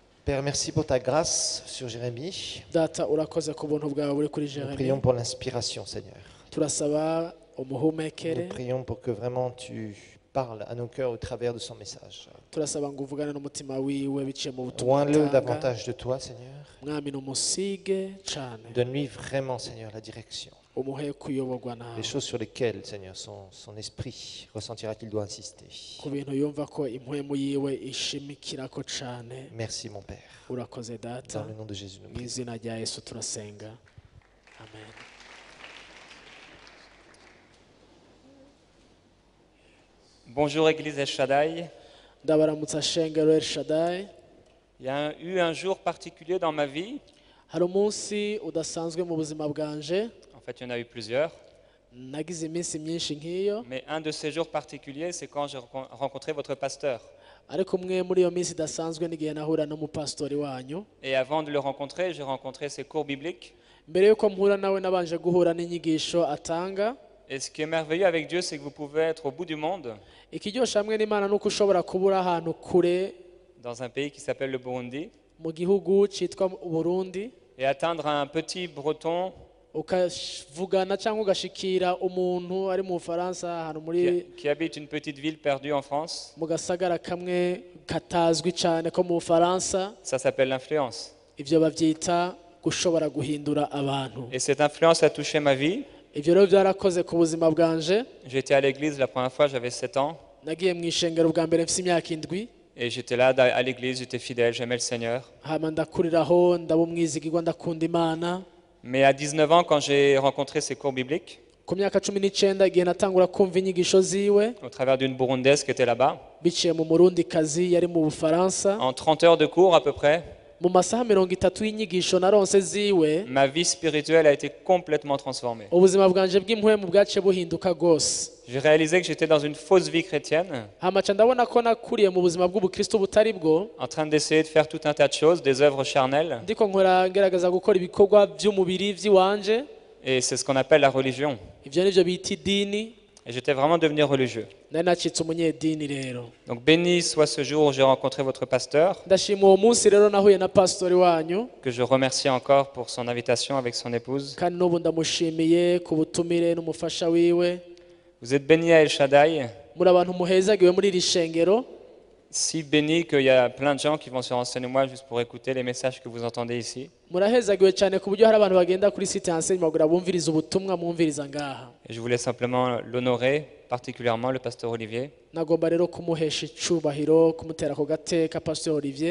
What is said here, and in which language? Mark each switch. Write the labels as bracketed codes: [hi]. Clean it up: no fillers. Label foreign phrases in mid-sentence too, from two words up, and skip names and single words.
[fr] Père, merci pour ta grâce sur Jérémie. [rn] data urakoze ku buntu bwawe buri kuri [fr] Nous [rn] Jérémie. [fr] prions pour l'inspiration, Seigneur. [rn] Turasaba [fr] Nous [rn] umuhumekere, [fr] prions pour que vraiment tu parles à nos cœurs au travers de son message. [rn] turasaba ngo uvugane n'umutima wiwe biciye mu butumwa Loin-le utanga. [fr] davantage de toi, Seigneur. [rn] Mwami numusige cane, [fr] Donne-lui vraiment, Seigneur, la direction. [rn] umuhe kuyoborwa [fr] Les [rn] nawe [fr] choses sur lesquelles, Seigneur, son esprit ressentira qu'il doit insister. [rn] ku bintu yumva ko impwemu yiwe ishimikirako cane. [fr] Merci, mon Père. [rn] Urakoze data, [fr] Dans le nom de Jésus, nous [rn] mu [fr] prions. [rn] izina rya Yesu turasenga, amen. [fr] Bonjour Église El Shaddai. [rn] Ndabaramutsa shengero El Shaddai. [fr] Il y a eu un jour particulier dans ma vie. [rn] Hari umunsi udasanzwe mu buzima bwanje, [fr] En fait, il y en a eu plusieurs. [rn] nagize iminsi myinshi nk'iyo, [fr] Mais un de ces jours particuliers, c'est quand j'ai rencontré votre pasteur. [rn] ariko umwe muri iyo minsi idasanzwe n'igihe nahura n'umupasitori wanyu. [fr] Et avant de le rencontrer, j'ai rencontré ses cours bibliques. [rn] Mbere yuko mpura nawe nabanje guhura n'inyigisho atanga. [fr] Et ce qui est merveilleux avec Dieu, c'est que vous pouvez être au bout du monde, [rn] Ikiryosha hamwe n'Imana nuko ushobora kubura ahantu kure [fr] dans un pays qui s'appelle le Burundi, [rn] mu gihugu cyitwa Burundi, [fr] et atteindre un petit breton [rn] ukavugana cyangwa ugashikira umuntu ari mu Bufaransa ahantu muri [fr] qui habite une petite ville perdue en France. [rn] mu gasagara kamwe katazwi cyane ko mu Bufaransa. [fr] Ça s'appelle l'influence. [rn] Ivyo bavyita gushobora guhindura abantu. [fr] Et cette influence a touché ma vie. [rn] Ivyo rero byarakoze ku buzima bwanje. [fr] J'étais à l'église la première fois, j'avais 7 ans. [rn] Nagiye mu ishengero bwa mbere mfite imyaka 7, [fr] Et j'étais là à l'église, j'étais fidèle, j'aimais le Seigneur. [rn] hama ndakuriraho ndaba umwizigirwa ndakunda Imana. [fr] Mais à 19 ans, quand j'ai rencontré ces cours bibliques, [rn] Ku myaka 19 igihe natangura kumva inyigisho ziwe [fr] au travers d'une Burundaise qui était là-bas, [rn] biciye mu Murundikazi yari mu Bufaransa, [fr] en 30 heures de cours à peu près, [rn] mu masaha 30 y'inyigisho naronse ziwe, [fr] ma vie spirituelle a été complètement transformée. [rn] ubuzima bwanje bw'impwemu bwaciye buhinduka gose. [fr] J'ai réalisé que j'étais dans une fausse vie chrétienne, [rn] Hama ca ndabona ko nakuriye mu buzima bw'ubukristo butari bwo, [fr] en train d'essayer de faire tout un tas de choses, des œuvres charnelles, [rn] ndiko nkora ngerageza gukora ibikorwa by'umubiri vy'iwanje. [fr] et c'est ce qu'on appelle la religion. [rn] Ivyo nivyo bita idini. [fr] Et j'étais vraiment devenu religieux. [rn] Nari nacitse umunyedini rero. [fr] Donc béni soit ce jour où j'ai rencontré votre pasteur, [rn] Ndashima uwo munsi rero nahuye na pastori wanyu, [fr] que je remercie encore pour son invitation avec son épouse. [rn] kandi n'ubu ndamushimiye ku butumire n'umufasha wiwe. [fr] Vous êtes béni à El Shaddai, [rn] Muri abantu muhezagiwe muri iri shengero, [fr] si béni qu'il y a plein de gens qui vont se renseigner moi juste pour écouter les messages que vous entendez ici. [rn] murahezagiwe cyane ku buryo hari abantu bagenda kuri [fr] site enseignement [rn] kugira bumvirize ubutumwa mwumviriza ngaha. [fr] Et je voulais simplement l'honorer, particulièrement le pasteur Olivier, [rn] Nagomba rero kumuhesha icubahiro, kumutera ku gateka Pastor Olivier,